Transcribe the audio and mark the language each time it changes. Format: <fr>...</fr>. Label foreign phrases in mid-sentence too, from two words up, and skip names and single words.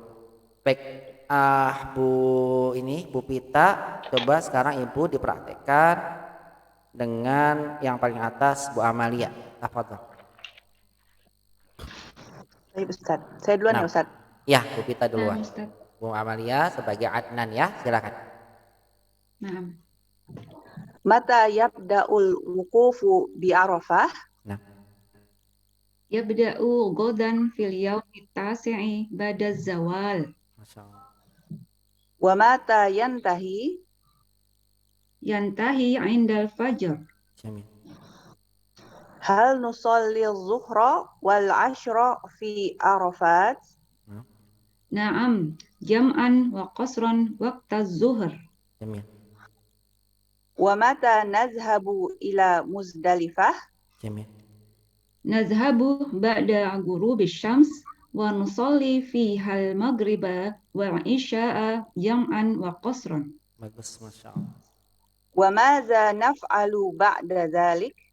<id>Baik, Bu Pita, coba sekarang Ibu dipraktekkan dengan yang paling atas Bu Amalia. Tafadhol. Baik Ustaz, saya duluan ya Ustaz. Ya, Bu Pita duluan. Bu Amalia sebagai Adnan ya, silakan. Nah.</id> <ar>متى يبدأ الوقوف بعرفة. يبدأ غدا في اليوم التاسع بعد الزوال. Masyaallah. ومتى ينتهي عند الفجر. Jamil. هل نصلي الظهر والعصر في عرفات. نعم جمعا وقصرا وقت الظهر. Jamil. ومتى نذهب إلى مزدلفة. Jamil. نذهب بعد غروب الشمس ونصلي فيها المغرب والعشاء جمعا وقصرا.</ar> <id>Bagus,</id> <ar>ما شاء الله. وماذا نفعل بعد ذلك?</ar>